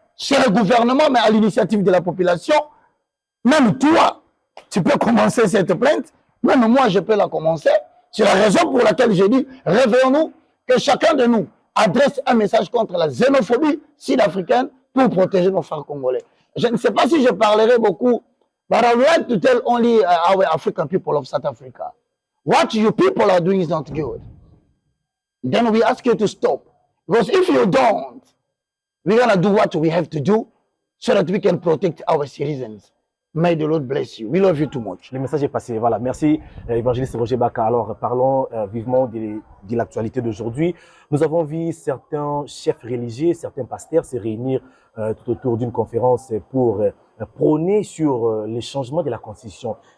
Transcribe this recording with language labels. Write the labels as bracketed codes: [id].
[fr] C'est le gouvernement, mais à l'initiative de la population. Même toi, tu peux commencer cette plainte. Même moi, je peux la commencer. C'est la raison pour laquelle j'ai dit, réveillons-nous, que chacun de nous adresse un message contre la xénophobie sud-africaine pour protéger nos frères congolais. Je ne sais pas si je parlerai beaucoup, [en] but I would like to tell only our African people of South Africa, what you people are doing is not good. Then we ask you to stop. Because if you don't, we're going to do what we have to do so that we can protect our citizens. May the Lord bless you. We love you too much. [fr] Le message est passé. Voilà. Merci, évangéliste Roger Baka. Alors, parlons vivement de l'actualité d'aujourd'hui. Nous avons vu certains chefs religieux, certains pasteurs se réunir tout autour d'une conférence pour prôner sur les changements de la Constitution.